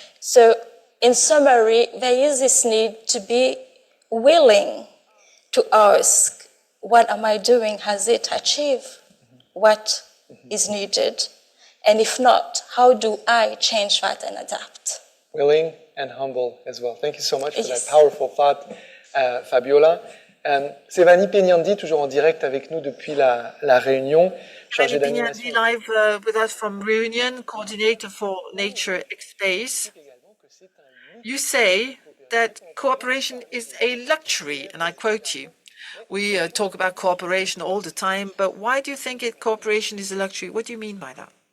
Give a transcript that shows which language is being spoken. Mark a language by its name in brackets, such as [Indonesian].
[English] So in summary, there is this need to be willing to ask, what am I doing? Has it achieved what is needed? And if not, how do I change that and adapt? Willing and humble as well. Thank you so much for that powerful thought, Fabiola. [French] Sévanie Pegnandi, toujours en direct avec nous depuis la Réunion, chargée d'animation. [English] Live with us from Reunion, coordinator for Nature Space. You say that cooperation is a luxury, and I quote you. We talk about cooperation all the time, but why do you think cooperation is a luxury? What do you mean by that?